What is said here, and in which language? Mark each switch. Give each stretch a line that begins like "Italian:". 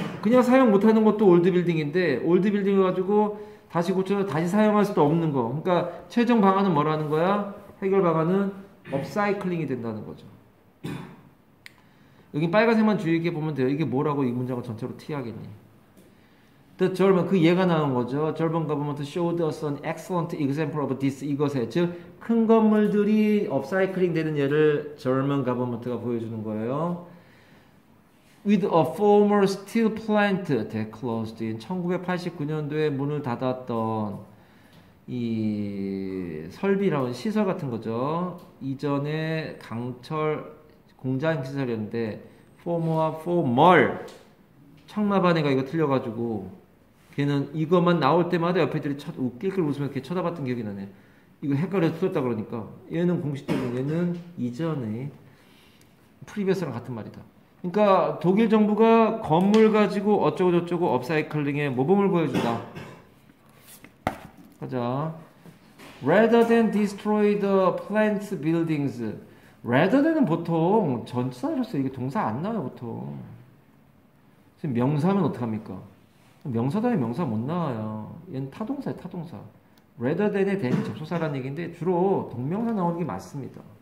Korean: 그냥 사용 못하는 것도 올드 빌딩인데 올드 빌딩을 가지고 다시 고쳐서 다시 사용할 수도 없는 거. 그러니까 최종 방안은 뭐라는 거야? 해결 방안은 업사이클링이 된다는 거죠. 여기 빨간색만 주의 깊게 보면 돼요. 이게 뭐라고 이 문장을 전체로 티하겠니? The German, 그 예가 나온 거죠.
English: German government showed us an excellent example of this.
Korean: 이것에 즉 큰 건물들이 업사이클링 되는 예를 German government가 보여주는 거예요.
English: With a former steel plant that closed in
Korean: 1989년도에 문을 닫았던 이 설비라는 시설 같은 거죠. 이전에 강철 공장 시설이었는데 former와 former 청마반애가 이거 틀려가지고 걔는 이것만 나올 때마다 옆에 들이 웃길길 웃으면서 이렇게 쳐다봤던 기억이 나네. 이거 헷갈려서 틀렸다 그러니까 얘는 공식적인 얘는 이전에 프리비어스랑 같은 말이다. 그러니까 독일 정부가 건물 가지고 어쩌고저쩌고 업사이클링의 모범을 보여준다. 가자.
English: Rather than destroy the plant's buildings.
Korean: rather than은 보통 전치사로 써요. 이게 동사 안 나와요 보통. 지금 명사면 어떡합니까? 명사 다음에 명사 못 나와요. 얘는 타동사예요 타동사. rather than에 대한 접속사라는 얘기인데 주로 동명사 나오는 게 맞습니다.